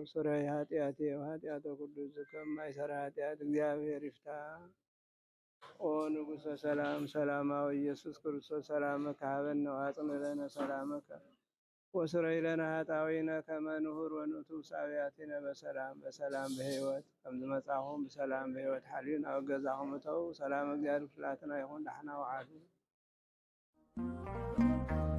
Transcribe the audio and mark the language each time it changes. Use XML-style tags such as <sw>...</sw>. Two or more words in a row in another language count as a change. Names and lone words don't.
<ti>ሰራይ ኃጢአት ኃጢአተ ቅዱስ ከማይሰራ ኃጢአት እግዚአብሔር ይፍታ።</ti> <gez>ኦ ንጉሠ ሰላም ሰላማዊ ኢየሱስ ክርስቶስ ሰላመከ ሀበነ ወአጽንዕ ለነ ሰላመከ ወስረይ ለነ ኃጣውኢነ ከመ ንሁር ወንቱብ ሳብያቲነ በሰላም</gez> <ti>በሕይወት ከምዝመጻኹም በሰላም በሕይወት ሓልዩን ኣብ ገዛኹም እተው ሰላም እግዚአብሔር ፍላትና ይኹን ዳሕና ወዓዱ</ti>